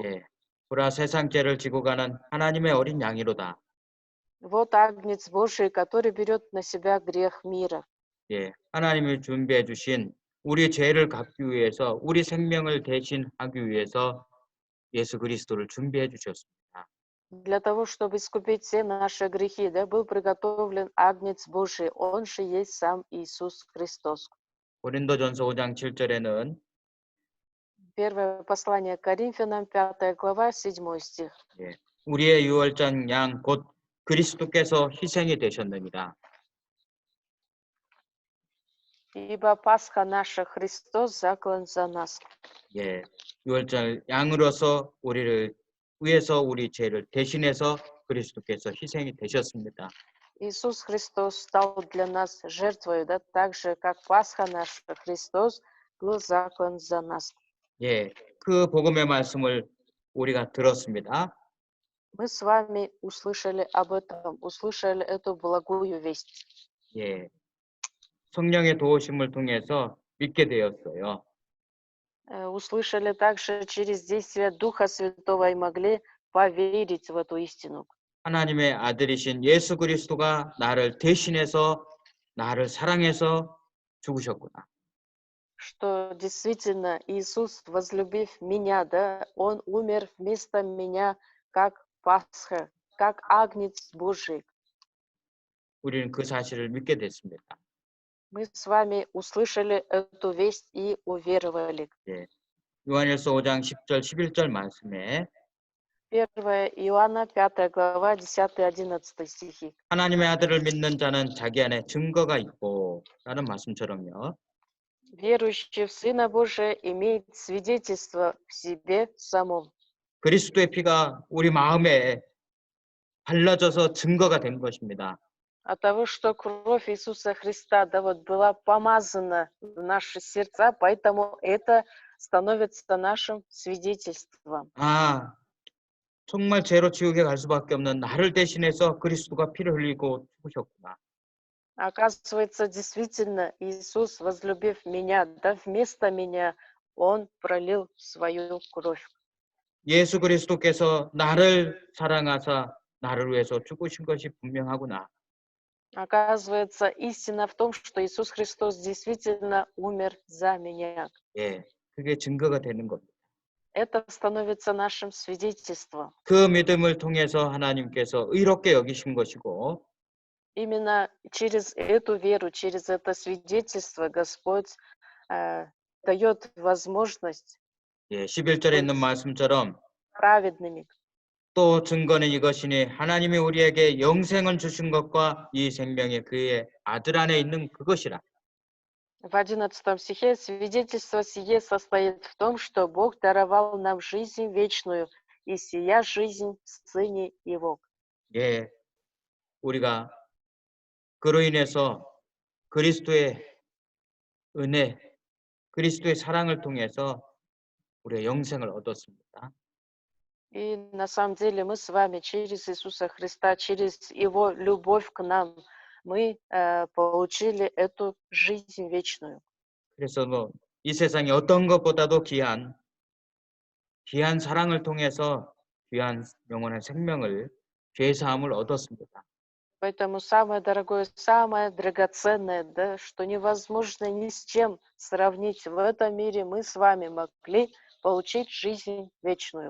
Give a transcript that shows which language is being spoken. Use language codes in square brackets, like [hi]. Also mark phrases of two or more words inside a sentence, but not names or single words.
[ko] 예, 보라 세상 죄를 지고 가는 하나님의 어린 양이로다. [ru] Вот агнец Божий, который берет на себя грех мира. [ko] 예, 하나님이 준비해 주신 우리 죄를 갚기 위해서 우리 생명을 대신하기 위해서 예수 그리스도를 준비해 주셨습니다. [ru] Для того, чтобы искупить все наши грехи, да, был приготовлен агнец Божий, он же есть сам Иисус Христос. [ko] 고린도전서 5장 7절에는 [ru] Первое послание к Коринфянам, 5 глава, 7 стих. [ko] 예, 우리의 유월장 양 곧 그리스도께서 희생이 되셨느니라. [ru] Ибо Пасха наша Христос заклан за нас. [ko] 예, 유월절 양으로서 우리를 위해서 우리 죄를 대신해서 그리스도께서 희생이 되셨습니다. [ru] Иисус Христос стал для нас жертвой, да, так же, как Пасха наша Христос был заклан за нас. [ko] 예, 그 복음의 말씀을 우리가 들었습니다. [ru] Мы с вами услышали об этом, услышали эту благую весть. [ko] 예, 성령의 도우심을 통해서 믿게 되었어요. [ru] Услышали также через действие Духа Святого и могли поверить в эту истину. [ko] 하나님의 아들이신 예수 그리스도가 나를 대신해서 나를 사랑해서 죽으셨구나. [ru] Что действительно Иисус, возлюбив меня, да, Он умер вместо меня, как Пасха, как Агнец Божий. [ko] 우리는 그 사실을 믿게 됐습니다. [ru] Мы с вами услышали эту весть и уверовали. [ko] 예. 요한일서 5장 10절 11절 말씀에 [ru] 1 Иоанна, 5 глава, 10-11 стихи. [ko] 하나님의 아들을 믿는 자는 자기 안에 증거가 있고 라는 말씀처럼요. [ru] Верующий в Сына Божия имеет свидетельство в себе самом. [ko] 그리스도의 피가 우리 마음에 발라져서 증거가 된 것입니다. [ru] От того, что кровь Иисуса Христа, да, вот была помазана в наши сердца, поэтому это становится нашим свидетельством. [ko] 아, 정말 죄로 지옥에 갈 수밖에 없는 나를 대신해서 그리스도가 피를 흘리고 죽으셨구나. [ru] Оказывается, действительно, Иисус, возлюбив меня, да, вместо меня, Он пролил свою кровь. [ko] 예수 그리스도께서 나를 사랑하사 나를 위해서 죽으신 것이 분명하구나. [ru] Оказывается, истина в том, что Иисус Христос действительно умер за меня. [ko] 예, 그게 증거가 되는 겁니다. [ru] Это становится нашим свидетельством. [ko] 그 믿음을 통해서 하나님께서 의롭게 여기신 것이고 [ru] Именно через эту веру, через это свидетельство Господь дает возможность [ko] 예, 11절에 있는 말씀처럼 [ru] праведными. [ko] 또 증거는 이것이니 하나님이 우리에게 영생을 주신 것과 이 생명이 그의 아들 안에 있는 그것이라. [ru] В 11 стихе свидетельство сие состоит в том, что Бог даровал нам жизнь вечную, и сия жизнь в Сыне Его. [ko] 예, 우리가 그로 인해서 그리스도의 은혜, 그리스도의 사랑을 통해서 우리가 영생을 얻었습니다. [ru] И на самом деле мы с вами через Иисуса Христа, через Его любовь к нам, мы получили эту жизнь вечную. [ko] 그래서 뭐 이 세상에 어떤 것보다도 귀한 사랑을 통해서 귀한 영원한 생명을 죄 사함을 얻었습니다. [ru] Поэтому самое дорогое, самое драгоценное, да, что невозможно ни с чем сравнить в этом мире, мы с вами могли получить жизнь вечную.